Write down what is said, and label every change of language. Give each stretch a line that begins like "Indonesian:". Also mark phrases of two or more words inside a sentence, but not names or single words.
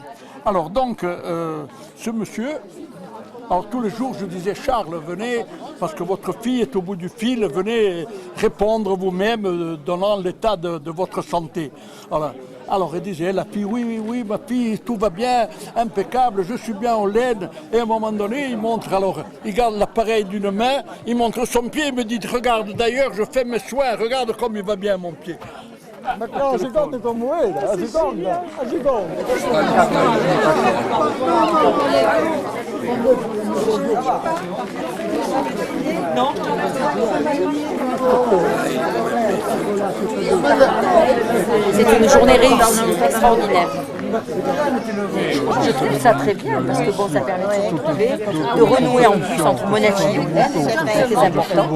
French: Alors donc, ce monsieur, alors tous les jours je disais, Charles, venez, parce que votre fille est au bout du fil, venez répondre vous-même, donnant l'état de votre santé. Alors il disait, la fille, oui, ma fille, tout va bien, impeccable, je suis bien en laine. Et à un moment donné, il garde l'appareil d'une main, il montre son pied, il me dit, regarde, d'ailleurs, je fais mes soins, regarde comme il va bien mon pied.
Italian: Ma seconda come era, la seconda. Non.
French: C'est une journée réussie, extraordinaire. Je trouve ça très bien parce que bon, ça permet de se retrouver, de renouer en plus entre Monaco et Younes, c'est très important.